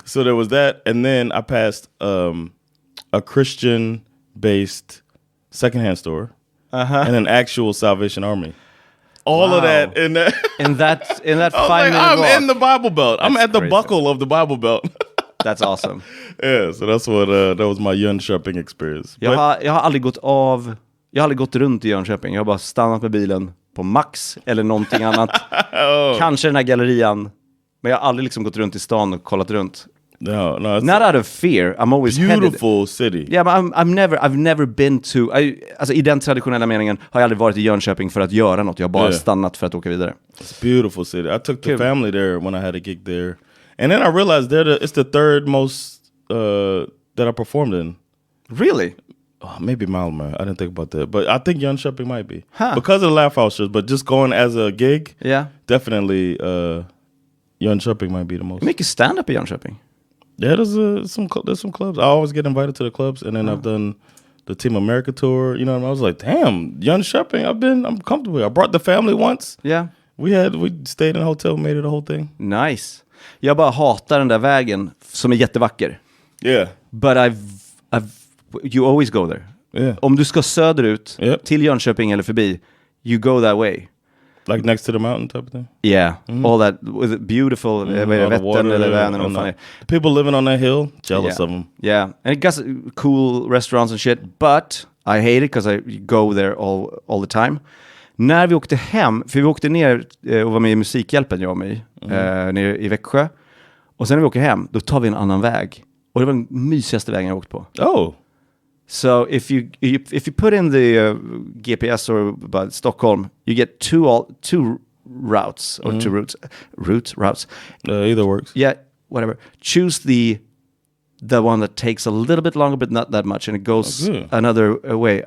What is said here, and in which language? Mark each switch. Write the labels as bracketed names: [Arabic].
[English] So there was that, and then I passed a Christian-based secondhand store and an actual Salvation Army. All of that in that 5-minute walk. I'm in the Bible Belt. I'm at the buckle of the Bible Belt. That's awesome. Yeah, so that's what that was my Jönköping experience. [Swedish] Jag har aldrig gått runt i Jönköping. Jag har bara stannat med bilen på Max eller någonting annat. Kanske den här gallerian. Men jag har aldrig liksom gått runt i stan och kollat runt. [English] No, it's not out of fear. I'm always beautiful city. Yeah, but I've never been to. [Swedish] Alltså i den traditionella meningen har jag aldrig varit i Jönköping för att göra något. Jag har bara stannat för att åka vidare. [English] It's a beautiful city. I took the family there when I had a gig there, and then I realized it's the third most that I performed in. Really? Maybe Malmö. I didn't think about that, but I think Jönköping might be because of the laugh house shows. But just going as a gig, definitely Jönköping might be the most. [Swedish] Mycket stand-up i Jönköping. [English] Yeah, there's some clubs. I always get invited to the clubs, and then I've done the Team America tour. You know, I was like, damn, Jönköping. I'm comfortable. I brought the family once. Yeah, we stayed in a hotel, made it a whole thing. Nice. [Swedish] Jag bara hatar den där vägen som är jättevacker. [English] Yeah, but you always go there. Yeah. [Swedish] Om du ska söderut till Jönköping eller förbi, [English] you go that way. Like next to the mountain type of thing? Yeah, all that with beautiful Vättern [Swedish] eller Vänern och fan. [English] The people living on that hill, jealous of them. Yeah, and it got cool restaurants and shit, but I hate it because I go there all the time. [Swedish] När vi åkte hem, för vi åkte ner och var med i Musikhjälpen, jag och mig, nere i Växjö. Och sen när vi åker hem, då tar vi en annan väg. Och det var den mysigaste vägen jag åkt på. [English] Oh. So if you put in the GPS or about Stockholm, you get two routes or two routes. Either works. Yeah, whatever. Choose the one that takes a little bit longer, but not that much, and it goes another way.